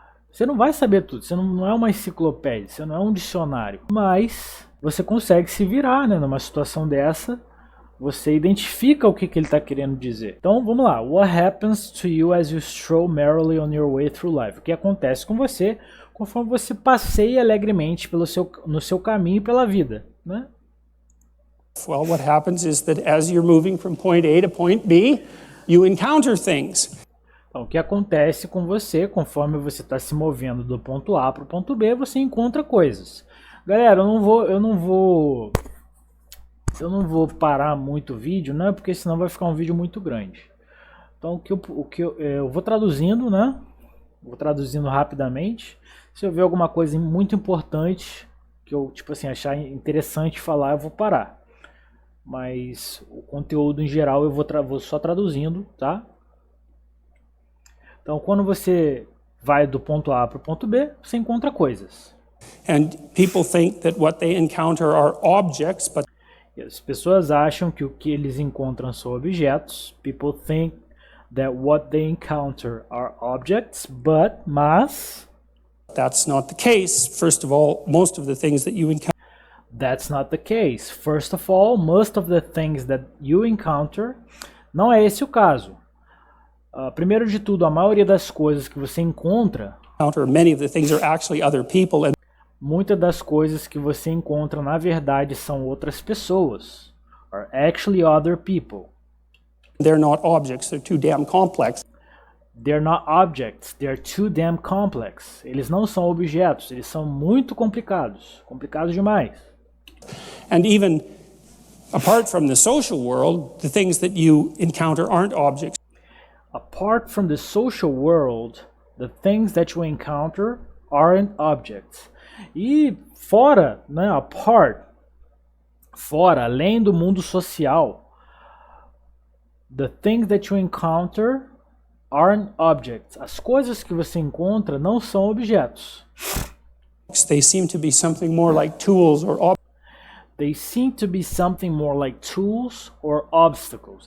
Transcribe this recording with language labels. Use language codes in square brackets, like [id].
[pt] Você não vai saber tudo, você não é uma enciclopédia, você não é um dicionário, mas você consegue se virar, né, numa situação dessa. Você identifica o que ele está querendo dizer. Então vamos lá. [en] What happens to you as you stroll merrily on your way through life? [pt] O que acontece com você conforme você passeia alegremente no seu caminho pela vida, né? [en] Well, what happens is that as you're moving from point A to point B, you encounter things. [pt] Então, o que acontece com você conforme você está se movendo do ponto A para o ponto B, você encontra coisas. Galera, eu não vou parar muito o vídeo, né? Porque senão vai ficar um vídeo muito grande. Então eu vou traduzindo, né? Vou traduzindo rapidamente. Se eu ver alguma coisa muito importante que eu tipo assim achar interessante falar, eu vou parar. Mas o conteúdo em geral eu vou só traduzindo, tá? Então quando você vai do ponto A para o ponto B, você encontra coisas. [en] And people think that what they encounter are objects, but [pt] as pessoas acham que o que eles encontram são objetos. [en] People think that what they encounter are objects, [pt] mas [en] that's not the case. First of all, most of the things that you encounter That's not the case. First of all, most of the things that you encounter, [pt] não é esse o caso. Primeiro de tudo, a maioria das coisas que você encontra, [en] many of the things are actually other people, and [pt] muitas das coisas que você encontra na verdade são outras pessoas. [en] Are actually other people. They're not objects, they're too damn complex. They're not objects, they're too damn complex. [pt] Eles não são objetos, eles são muito complicados. Complicados demais. [en] And even apart from the social world, the things that you encounter aren't objects. Apart from the social world, the things that you encounter aren't objects. [pt] E fora, né, fora, além do mundo social, [en] the things that you encounter aren't objects. [pt] As coisas que você encontra não são objetos. [en] They seem to be something more like tools or objects. They seem to be something more like tools or obstacles.